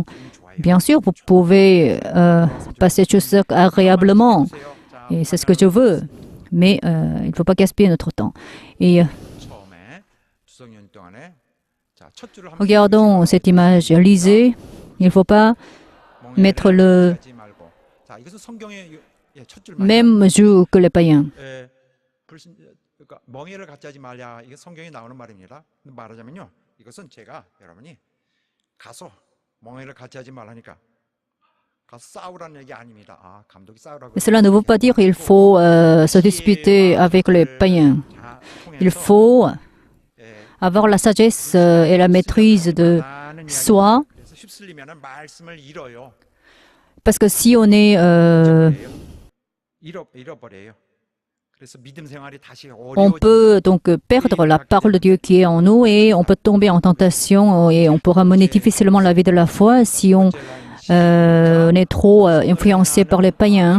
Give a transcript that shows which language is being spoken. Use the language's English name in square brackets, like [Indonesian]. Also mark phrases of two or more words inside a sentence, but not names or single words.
[French] Bien sûr, vous pouvez passer Chuseok agréablement, et c'est ce que je veux, mais il ne faut pas gaspiller notre temps. Et regardons cette image, lisez, il ne faut pas mettre le même jour que les païens. [Korean] 멍에를 갖지 하지 말라. 이게 성경에 나오는 말입니다. 말하자면요, 이것은 제가 여러분이 가서 멍에를 갖지 하지 말라니까 가서 싸우라는 얘기 아닙니다. 아, 감독이 싸우라고. [French] Cela ne veut pas dire qu'il faut se disputer avec les païens. Il faut avoir la sagesse et la maîtrise de soi. Parce que si on est on peut donc perdre la parole de Dieu qui est en nous et on peut tomber en tentation et on pourra mener difficilement la vie de la foi si on est trop influencé par les païens.